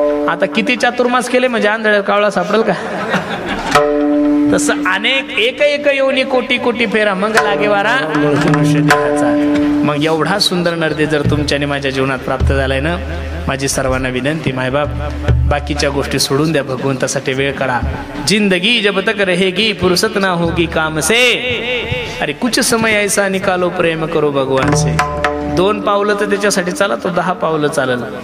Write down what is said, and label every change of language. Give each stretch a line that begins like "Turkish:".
Marathi: आता किती चातुर्मास केले म्हणजे आंधळ्या कावळा सापडेल का? तसं अनेक एक योनी कोटी कोटी फेरा मग लागे वारा मनुष्य देहाचा. मग एवढा सुंदर नरदेह जर तुमच्याने माझ्या जीवनात प्राप्त झालाय ना, माझी सर्वांना विनंती, मायबाप बाकीच्या गोष्टी सोडून द्या, भगवंतासाठी वेळ काढा.
Hindi: जिंदगी जब तक रहेगी फुर्सत ना होगी काम से, अरे कुछ समय ऐसा निकालो प्रेम करो भगवान से.
Marathi: 2 पावलं तर त्याच्यासाठी चाला, तो 10 पावलं चालल.